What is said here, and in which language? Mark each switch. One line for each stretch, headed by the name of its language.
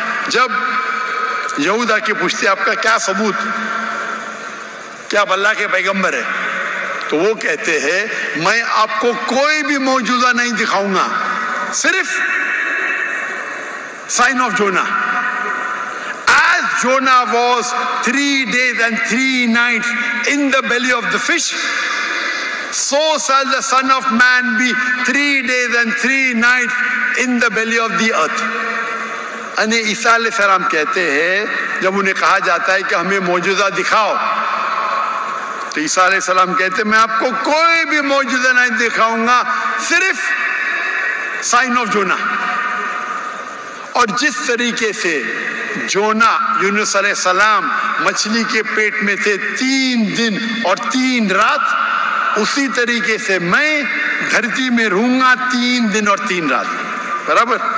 Urdu: جب یہود آ کے پوچھتے آپ کا کیا ثبوت، کیا آپ اللہ کے پیغمبر ہے، تو وہ کہتے ہیں میں آپ کو کوئی بھی معجزہ نہیں دکھاؤں گا، صرف
English: sign of Jonah. As Jonah was 3 days and 3 nights in the belly of the fish, so shall the Son of Man be 3 days and 3 nights in the belly of the earth.
Urdu: یعنی عیسیٰ علیہ السلام کہتے ہیں جب انہیں کہا جاتا ہے کہ ہمیں معجزہ دکھاؤ، تو عیسیٰ علیہ السلام کہتے ہیں میں آپ کو کوئی بھی معجزہ نہیں دکھاؤں گا، صرف سائن آف جونا. اور جس طریقے سے جونا یونس علیہ السلام مچھلی کے پیٹ میں تھے 3 دن اور 3 رات، اسی طریقے سے میں دھرتی میں رہوں گا 3 دن اور 3 رات. برابر.